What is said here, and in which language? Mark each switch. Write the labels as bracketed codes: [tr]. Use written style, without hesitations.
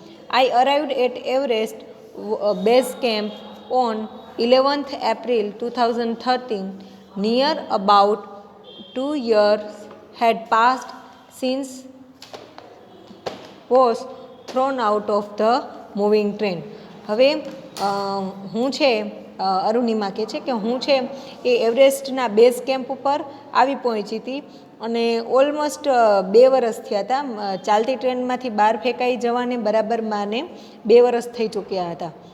[en] I arrived at Everest base camp on 11th April 2013. Near about 2 years had passed since was thrown out of the moving train. [gu] હવે હું છે અરુણિમા કહે છે કે હું છે એ એવરેસ્ટના બેઝ કેમ્પ ઉપર આવી પહોંચી હતી અને ઓલમોસ્ટ 2 વર્ષ થયા હતા. ચાલતી ટ્રેનમાંથી બહાર ફેંકાઈ જવાને બરાબર માને 2 વર્ષ થઈ ચૂક્યા હતા.